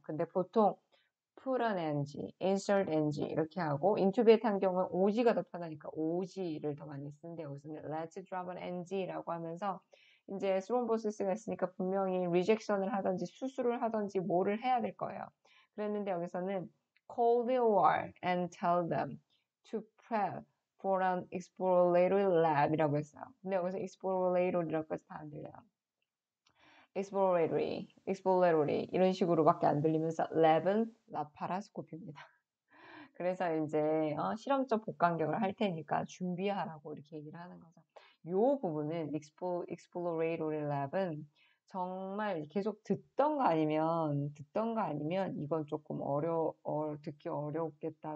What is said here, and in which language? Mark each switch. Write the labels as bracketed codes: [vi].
[ko] 근데 보통 [en] put an NG, insert NG [ko] 이렇게 하고 intubate 한 경우는 OG가 더 편하니까 OG를 더 많이 쓰는데 여기서는 [en] let's drop an NG [ko] 라고 하면서 이제 스롬보시스가 있으니까 분명히 리젝션을 하든지 수술을 하든지 뭐를 해야 될 거예요. [en] 그랬는데 여기서는 call the OR and tell them to prep for an exploratory lab [ko] 이라고 했어요. 근데 여기서 exploratory라고까지 다 안 들려요. exploratory 이런 식으로밖에 안 들리면서 lab은 라파라스코피입니다. 그래서 이제 실험적 복강경을 할 테니까 준비하라고 이렇게 얘기를 하는 거죠. 요 부분은 exploratory lab은 정말 계속 듣던 거 아니면 이건 조금 듣기 어렵겠다.